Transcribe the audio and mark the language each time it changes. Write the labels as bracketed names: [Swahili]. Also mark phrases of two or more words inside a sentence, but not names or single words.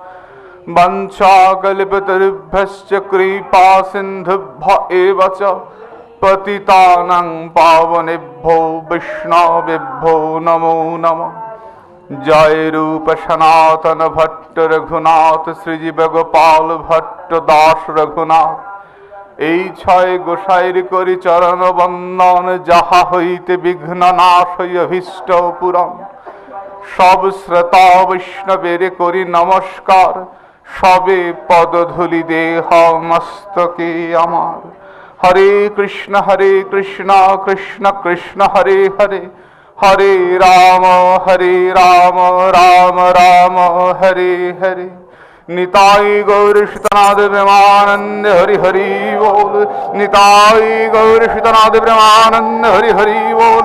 [Sanskrit] वंशाकल्पतरुभ्यश्च कृपा सिन्धुभ्य एव च पतितानां पावनेभ्यो वैष्णवेभ्यो नमो नमः। [Bangla] জয় রূপ সনাতন ভট্ট রঘুনাথ শ্রীজীব গোপাল ভট্ট দাস রঘুনাথ। এই ছয় গোসাইর করি চরণ বন্দন যাহা হইতে বিঘ্ন নাশ অভীষ্ট পূরণ। সব শ্রোতা বৈষ্ণবের করি নমস্কার সবে পদধূলি দেহ মস্তকে আমার। [Sanskrit] হরে কৃষ্ণ কৃষ্ণ কৃষ্ণ হরে হরে हरे राम राम राम हरे हरे। [Bangla] নিতাই গৌর সীতানাথ প্রেমানন্দ হরি হরি বোল। নিতাই গৌর সীতানাথ প্রেমানন্দ হরি হরি বোল।